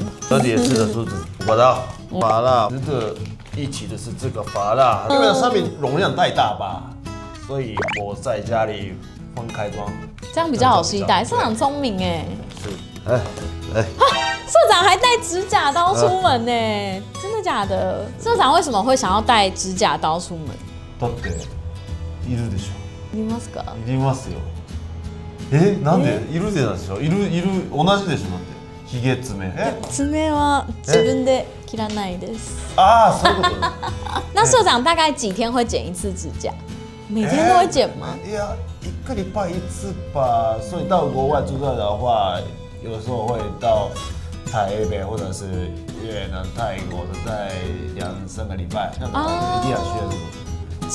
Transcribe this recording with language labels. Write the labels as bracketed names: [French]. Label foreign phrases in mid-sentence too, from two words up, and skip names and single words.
[Chinese] 这里也是的是我的发蜡，值得一提的是这个发蜡，因为商品容量太大吧，所以我在家里分开装，这样比较好携带。社长聪明哎，是，社长还带指甲刀出门呢，真的假的？社长为什么会想要带指甲刀出门？ [Japanese] だっているでしょ。いますか？いりますよ。なんでいるでしょ。いる同じでしょだって。ひげ爪。爪は自分で切らないです。そういうこと。 [Chinese] 那社长大概几天会剪一次指甲？每天都会剪吗？いや、1个礼拜1次吧。所以到国外住在的话，有的时候会到台北或者是越南、泰国的，在2-3个礼拜，那一定要需要这种。